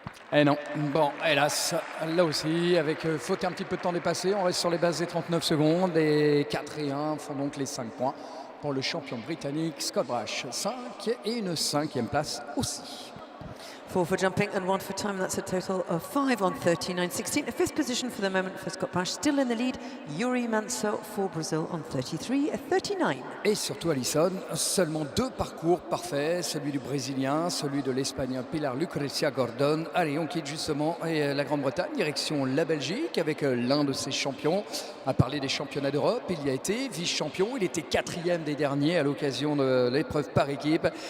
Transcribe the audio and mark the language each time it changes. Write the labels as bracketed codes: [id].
[fr] Eh non, bon, hélas, là aussi, avec faute un petit peu de temps dépassé, on reste sur les bases des 39 secondes et 4 et 1 font donc les 5 points pour le champion britannique Scott Brash. 5 et une 5e place aussi. [en] 4 for jumping and 1 for time. That's a total of 5 on 39.16. A 5th position for the moment for Scott Brash. Still in the lead, Yuri Manso for Brazil on 33.39. [fr] Et surtout Alison, seulement 2 parcours parfaits, celui du Brésilien, celui de l'Espagnol Pilar Lucrecia Gordon. Allez, on quitte justement la Grande-Bretagne, direction la Belgique avec l'un de ses champions. À parler des championnats d'Europe, il y a été vice-champion, il était 4e des derniers à l'occasion de l'épreuve par équipe.